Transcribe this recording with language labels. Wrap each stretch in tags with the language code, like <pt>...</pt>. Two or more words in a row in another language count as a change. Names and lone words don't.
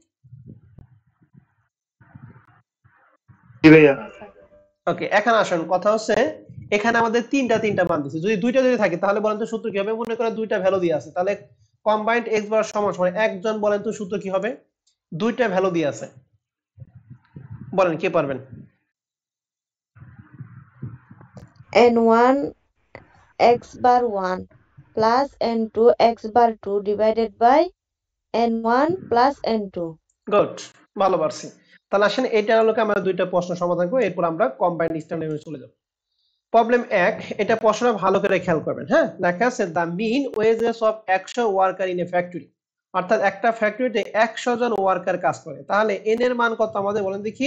<bn>জি ভাইয়া। ওকে, এখন আসুন, কথা হচ্ছে এখানে আমাদের তিনটা মান দিছে, যদি দুইটা যদি থাকে তাহলে বলেন তো সূত্র কি হবে? মনে করেন দুইটা ভ্যালু দিয়ে আছে, তাহলে</bn> <en>combined x bar</en> <bn>সমান সমান, একজন বলেন তো সূত্র কি হবে? দুইটা ভ্যালু দিয়ে আছে, বলেন কে পারবেন?</bn> <en>n1 x bar 1 plus n2 x bar 2 divided by n1 plus n2।</en> <bn>গুড, ভালো পারছি। তাহলে আসেন এটা হলো আমরা দুইটা প্রশ্ন সমাধান করব, এরপর আমরা</bn> <en>combined standard</en> <bn>চলে যাব। প্রবলেম 1, এটা প্রশ্নটা ভালো করে খেয়াল করবেন। হ্যাঁ, লেখা আছে</bn> <en>the mean wages of 100 worker in a factory,</en> <bn>অর্থাৎ একটা ফ্যাক্টরিতে 100 জন ওয়ার্কার কাজ করে, তাহলে এন এর মান কত আমাদের বলেন দেখি?</bn>